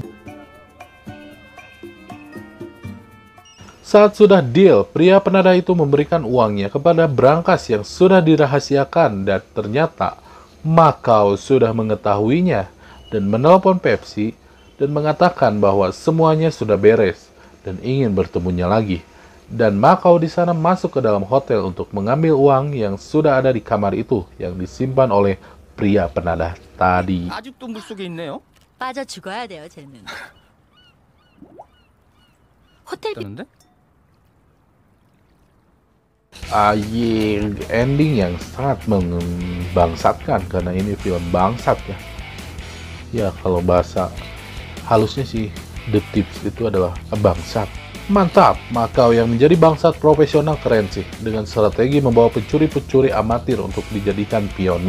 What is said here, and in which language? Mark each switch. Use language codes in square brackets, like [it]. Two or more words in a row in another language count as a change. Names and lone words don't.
[id] Saat sudah deal, pria penadah itu memberikan uangnya kepada brankas yang sudah dirahasiakan, dan ternyata Makau sudah mengetahuinya dan menelpon Pepsi dan mengatakan bahwa semuanya sudah beres dan ingin bertemunya lagi. Dan Makau di sana masuk ke dalam hotel untuk mengambil uang yang sudah ada di kamar itu yang disimpan oleh pria penadah tadi. [ko] 아직도 물속에 있네요. 빠져 죽어야 돼요, 쟤는. 호텔 되는데? [id] Ending yang sangat membangsatkan karena ini film bangsat ya. Ya, kalau bahasa halusnya sih The Tips itu adalah bangsat. Mantap, Makau yang menjadi bangsat profesional keren sih, dengan strategi membawa pencuri-pencuri amatir untuk dijadikan pionnya.